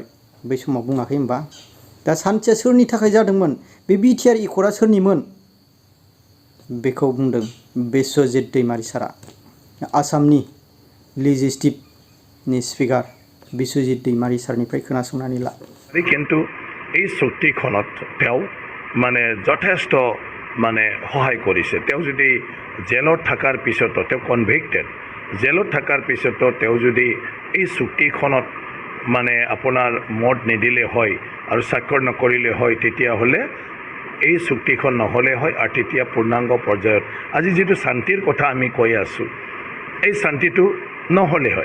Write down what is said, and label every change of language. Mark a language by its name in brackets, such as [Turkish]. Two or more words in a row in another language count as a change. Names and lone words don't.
[Bodo] बै समाव बुङाखै होनबा? दा शान्तिया सोरनि थाखाय जादोंमोन? बे बिटिआर एकर्डआ सोरनिमोन? बेखौ बुंदों बिस'जित दैमारी सारा। आसामनि लेजिस्लेटिभनि स्पिकार बिस'जित दैमारी सारनिफ्राय खोनासंनानै ला। [Assamese] কিন্তু এই চুক্তিখনত তেওঁ মানে যথেষ্ট মানে সহায় কৰিছে। তেওঁ যদি জেলত থকাৰ পিছতো তেওঁ কনভিক্টেড, জেলত থকাৰ পিছতো তেওঁ যদি এই চুক্তিখনত মানে আপোনাৰ মত নিদিলে হয় আৰু স্বাক্ষৰ নকৰিলে হয় তেতিয়াহ'লে এই চুক্তিখন নহ'লে হয় আৰু তেতিয়া পূৰ্ণাংগ পৰ্যায়ত আজি যিটো শান্তিৰ কথা আমি কৈ আছোঁ এই শান্তিটো নহ'লে হয়।